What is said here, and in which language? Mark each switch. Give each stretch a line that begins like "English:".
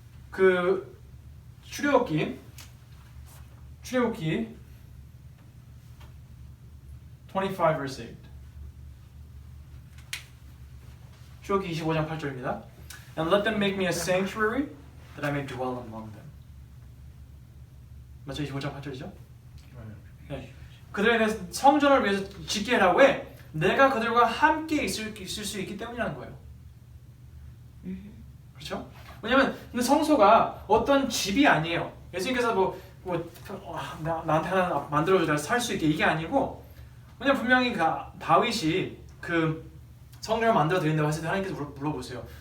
Korean: 그 출애굽기 25 verse 8. 출애굽기 25장 8절입니다.
English: And let them make me a sanctuary that I may dwell among them.
Korean: 맞죠? 25장 8절이죠? 네. 그들에 대해서 성전을 위해서 짓게 하라고 해. 내가 그들과 함께 있을 수 있기 때문이라는 거예요. 그렇죠? 왜냐면 근데 성소가 어떤 집이 아니에요. 예수님께서 나한테 하나 만들어줘 내가 살 수 있게 이게 아니고 왜냐면 분명히 다윗이 그 성전을 만들어 드린다고 했을 때 하나님께서 물어보세요.